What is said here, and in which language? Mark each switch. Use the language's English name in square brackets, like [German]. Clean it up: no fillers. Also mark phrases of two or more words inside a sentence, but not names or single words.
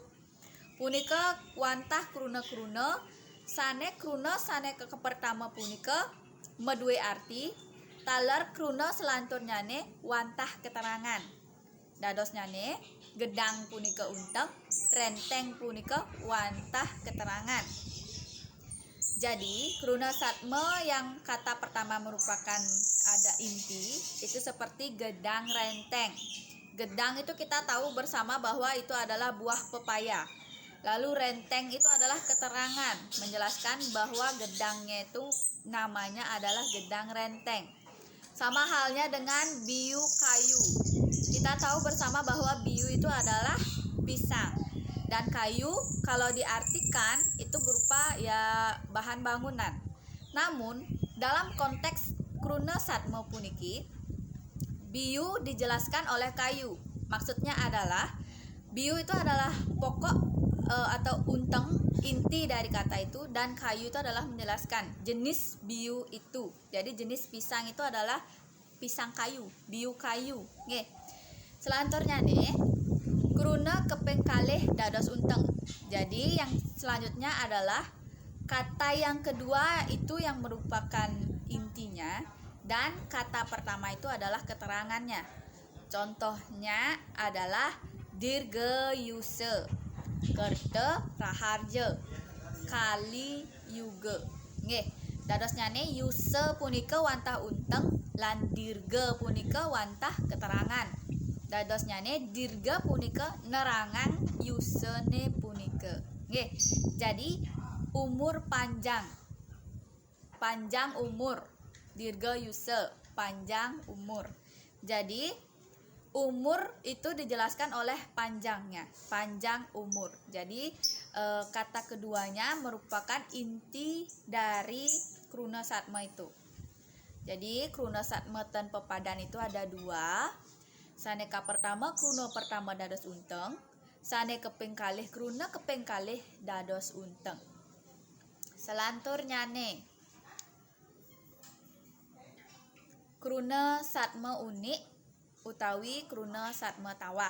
[Balinese] Punika wantah kruna-kruna sane kepertama punika meduwe arti. Taler kruna selanturnyane wantah keterangan. Dadosnyane gedang punika unteng, renteng punika wantah keterangan. [Indonesian] Jadi [Balinese] kruna satme [Indonesian] yang kata pertama merupakan ada inti itu seperti gedang renteng. Gedang itu kita tahu bersama bahwa itu adalah buah pepaya. Lalu renteng itu adalah keterangan menjelaskan bahwa gedangnya itu namanya adalah gedang renteng. Sama halnya dengan [Balinese] biu kayu. [Indonesian] Kita tahu bersama bahwa biu itu adalah pisang. Dan kayu kalau diartikan itu berupa ya bahan bangunan. Namun dalam konteks [Balinese] kruna satme puniki [Indonesian] biu dijelaskan oleh kayu. Maksudnya adalah biu itu adalah pokok atau unteng inti dari kata itu dan kayu itu adalah menjelaskan jenis biu itu. Jadi jenis pisang itu adalah pisang kayu, [Balinese] biu kayu. [Indonesian] Nggih. [Balinese] Selanturnya nih kruna keping kalih dados unteng. [Indonesian] Jadi yang selanjutnya adalah kata yang kedua itu yang merupakan intinya dan kata pertama itu adalah keterangannya. Contohnya adalah dirgayuse, kerte raharja, kali yuge. [Balinese] Nggih, dadosnyane yuse punika wantah unteng lan dirga punika wantah keterangan. Dadosnyane dirga punika nerangan yusene punika. Nggih. [Indonesian] Jadi umur panjang. Panjang umur. Dirga yuse, panjang umur. Jadi umur itu dijelaskan oleh panjangnya, panjang umur. Jadi kata keduanya merupakan inti dari [Balinese] kruna satma [Indonesian] itu. Jadi [Balinese] kruna satma ten pepadan [Indonesian] itu ada dua. [Balinese] Saneka pertama kruna pertama dados unteng, sane keping kalih kruna keping kalih dados unteng. Selantur nyane kruna satma unik utawi kruna satma tawah.